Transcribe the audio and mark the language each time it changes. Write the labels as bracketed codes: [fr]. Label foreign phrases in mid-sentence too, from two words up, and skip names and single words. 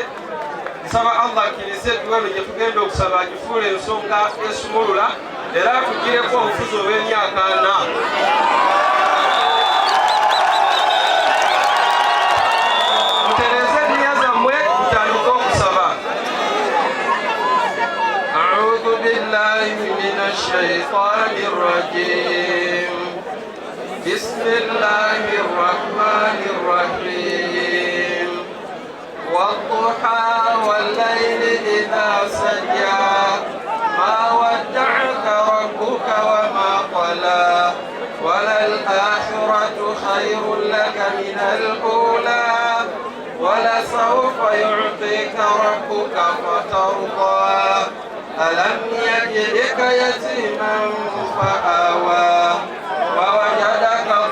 [lg] Nsaba Allah akkirize edduwa eno gye tugenda okusaba agifuule ensonga esumulula era atugireko obufuzi obw'emyaka 4. Mutereze ennyinya zammwe tutandike okusaba. [ar] من الشيطان الرجيم بسم الله الرحمن الرحيم والضحى والليل إذا سجى ما ودعك ربك وما قلى وللآخرة خير لك من الأولى ولسوف يعطيك ربك فترضى ألم يجدك يتيما فآوى ووجدك